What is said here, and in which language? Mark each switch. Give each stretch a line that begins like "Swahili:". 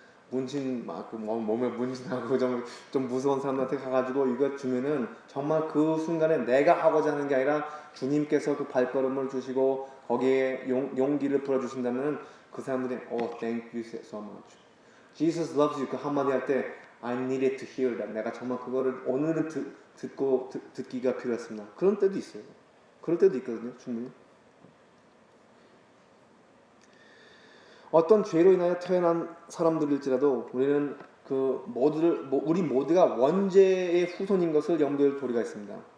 Korean: 몸에 문신하고 좀 무서운 사람한테 가가지고 이거 주면은 정말 그 순간에 내가 하고자 하는 게 아니라 주님께서 그 발걸음을 주시고 거기에 용기를 불어주신다면 그 사람들이
English: thank you so much. Jesus loves you
Korean: 그 한마디 할 때
English: I needed to hear that.
Korean: 내가 정말 그거를 오늘은 듣기가 필요했습니다. 그런 때도 있어요. 그럴 때도 있거든요. 충분히. 어떤 죄로 인하여 태어난 사람들일지라도 우리는 우리 모두가 원죄의 후손인 것을 염두에 두리가 있습니다.